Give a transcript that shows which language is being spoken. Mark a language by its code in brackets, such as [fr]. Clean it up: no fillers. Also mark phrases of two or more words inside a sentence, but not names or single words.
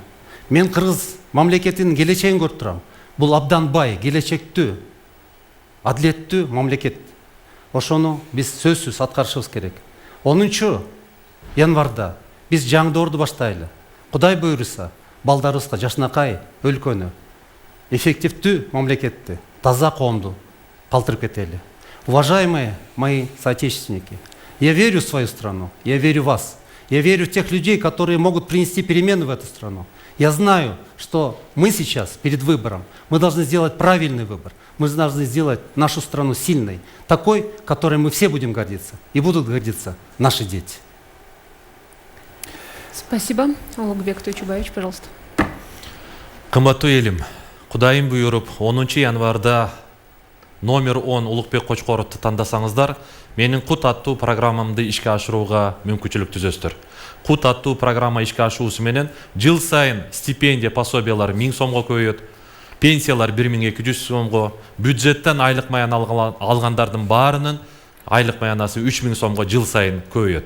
[ky] Мен кыргыз мамлекетинин келечегин көрүп турам. Бул абдан бай, келечектүү, адилеттүү мамлекет. Ошону биз сөзсүз аткарышыбыз керек. 10 январда биз жаңдоорду баштайлы. Кудай буйруса, балдарыбызга жашынакай өлкөнү, эффективдүү мамлекетти, таза коомду калтырып кетели. [ru] Уважаемые мои соотечественники, я верю в свою страну, я верю в вас, я верю в тех людей, которые могут принести перемены в эту страну. Я знаю, что мы сейчас перед выбором, мы должны сделать правильный выбор, мы должны сделать нашу страну сильной, такой, которой мы все будем гордиться, и будут гордиться наши дети. Спасибо. Улугбек Тойчубаевич, пожалуйста. [ky] Кымбаттуу элим, Кудайым буйруп 10 январда номер 10 Улукбек Кочкоровду тандасаңыздар, менин Кут аттуу программамды ишке ашырууга мүмкүнчүлүк түзөсүздөр. Кут аттуу программа ишке ашуусу менен жыл сайын стипендия, пособиялар 1000 сомго көбөйөт, пенсиялар 1200 сомго, бюджеттен айлык маян алгандардын баарынын айлык маянасы 3000 сомго жыл сайын көбөйөт.